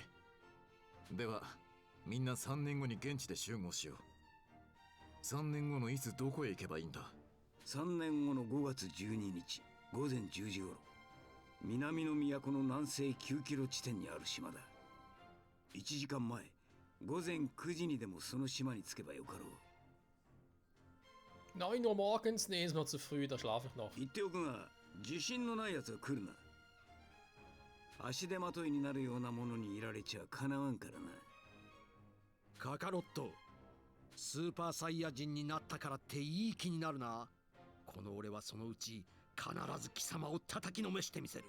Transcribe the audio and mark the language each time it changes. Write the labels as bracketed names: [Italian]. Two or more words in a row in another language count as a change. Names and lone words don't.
[Japanese] ではみんな3年後に現地で集合しよう。3年後のいつどこへ行けばいいんだ。 3年後の5月12日午前10時頃、南の都の南西9キロ地点にある島だ。1時間前午前9時にでもその島に着けばよかろう。 [German] 9 Uhr morgens? Nee, ist noch zu früh, da schlafe ich noch. [Japanese] 言っておくが、自信のないやつは来るな。足手まといになるようなものにいられちゃかなわんからな。カカロット、スーパーサイヤ人になったからっていい気になるな。この俺はそのうち必ず貴様を叩きのめしてみせる。